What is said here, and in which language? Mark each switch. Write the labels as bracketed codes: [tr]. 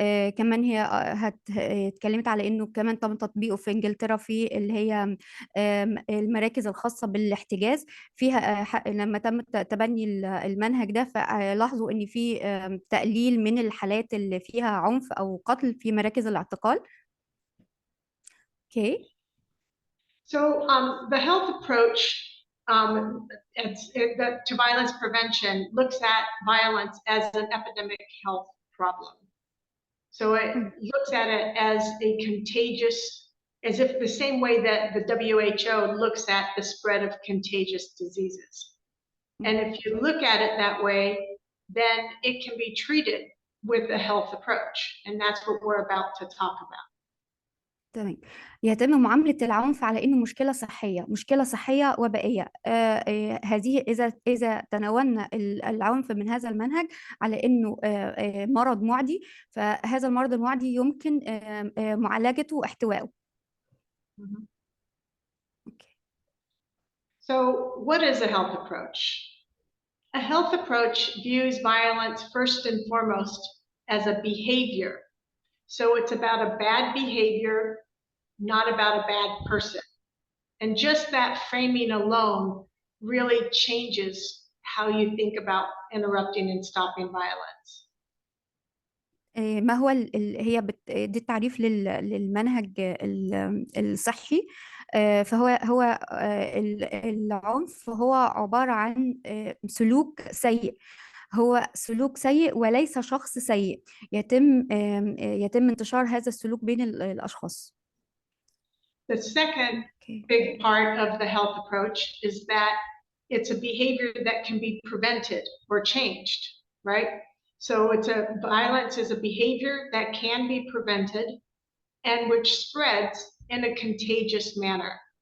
[ar] كمان هي اتكلمت على إنه كمان تم تطبيقه في إنجلترا في اللي هي المراكز الخاصة بالاحتجاز فيها. لما تم تبني المنهج ده فلاحظوا ان في تقليل من الحالات اللي فيها عنف او قتل في مراكز الاعتقال. اوكي. [en] So the health approach to violence prevention looks at violence as an epidemic health problem. So it looks at it as a contagious, as if the same way that the WHO looks at the spread of contagious diseases. And if you look at it that way, then it can be treated with a health approach. And that's what we're about to talk about. [ar] تمام. يتم معاملة العنف على إنه مشكلة صحية وبائية. هذه إذا تناولنا العنف من هذا المنهج على إنه مرض معدي، فهذا المرض المعدي يمكن معالجته واحتوائه. [en] Okay. So what is a health approach? A health approach views violence first and foremost as a behavior. So it's about a bad behavior, not about a bad person. And just that framing alone really changes how you think about interrupting and stopping violence. [ar] ما هو دي التعريف للمنهج الصحي. فهو العنف هو عبارة عن سلوك سيء، هو سلوك سيء وليس شخص سيء، يتم انتشار هذا السلوك بين الأشخاص. [en] The second big part of the health approach is that it's a behavior that can be prevented or changed, right? So violence is a behavior that can be prevented and which spreads in a contagious manner.